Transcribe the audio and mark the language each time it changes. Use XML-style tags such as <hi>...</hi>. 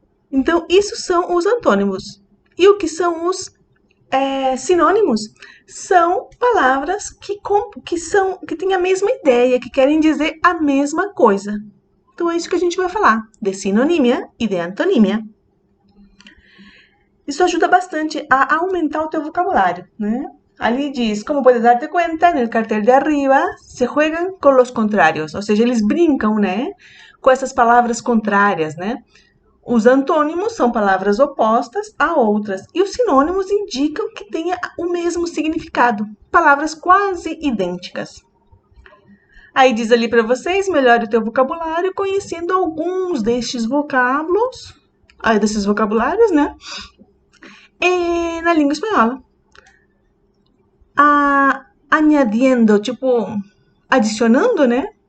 <pt>Então, isso são os antônimos. E o que são os sinônimos? São palavras que têm a mesma ideia, que querem dizer a mesma coisa. Então, é isso que a gente vai falar, de sinonímia e de antonímia. Isso ajuda bastante a aumentar o teu vocabulário, né? Ali diz,</pt> <es>como puedes darte cuenta,</es> <pt>no cartel de arriba,</pt> <es>se juegan con los contrarios.</es> <pt>Ou seja, eles brincam, né? Com essas palavras contrárias, né? Os antônimos são palavras opostas a outras. E os sinônimos indicam que tenha o mesmo significado. Palavras quase idênticas. Aí diz ali para vocês, melhore o teu vocabulário conhecendo alguns desses vocabulários, né? Na língua espanhola.</pt> <es>Añadiendo,</es> <pt>tipo, adicionando, né?</pt>